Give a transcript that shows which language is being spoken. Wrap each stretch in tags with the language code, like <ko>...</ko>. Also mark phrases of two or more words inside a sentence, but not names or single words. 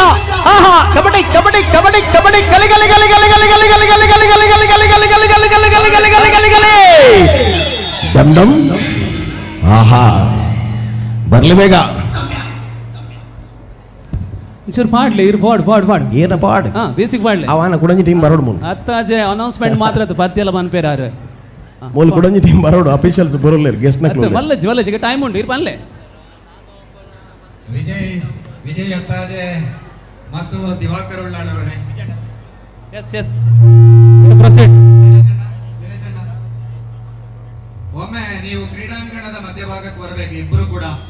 <kn>ಆಹಾ ಕಬಡ್ಡಿ ಡಮ್ ಡಮ್. ಆಹಾ ಬರ್ಲಿ ಬೇಗ.</kn> <tcy>ಚೂರು ಪಾಡ್ಲಿ ಏನ ಪಾಡ್ ಬೇಸಿಕ್ ಪಾಡ್ಲಿ ಅವನ ಕುಡಂಜಿ ಟೀಮ್ ಬರೋಡು ಮೂಲ ಅತ್ತಾಜೆ ಅನೌನ್ಸ್ಮೆಂಟ್ ಮಾತ್ರ ಪದ್ಯಲ್ಲ ಮನ್ಪೇರಾರು ಮೂಲ ಕುಡಂಜಿ ಟೀಮ್ ಬರೋಡು ಅಫಿಷಿಯಲ್ಸ್ ಬರೋಲ್ಲ ಗೆಸ್ಟ್ ನ ವಲ್ಲಜಿ ಟೈಮ್ ಉಂಟು ಇರ್ ಬನ್ಲೆ.</tcy> <kn>ವಿಜಯ್ ಅತ್ತಾಜೆ ಮತ್ತು ದಿವಾಕರ್ ಉಳ್ಳಾಳವರೇ.</kn> <en>Yes proceed.</en> <kn>ಒಮ್ಮೆ ನೀವು ಕ್ರೀಡಾಂಗಣದ ಮಧ್ಯಭಾಗಕ್ಕೆ ಬರಬೇಕು ಇಬ್ಬರು ಕೂಡ.</kn>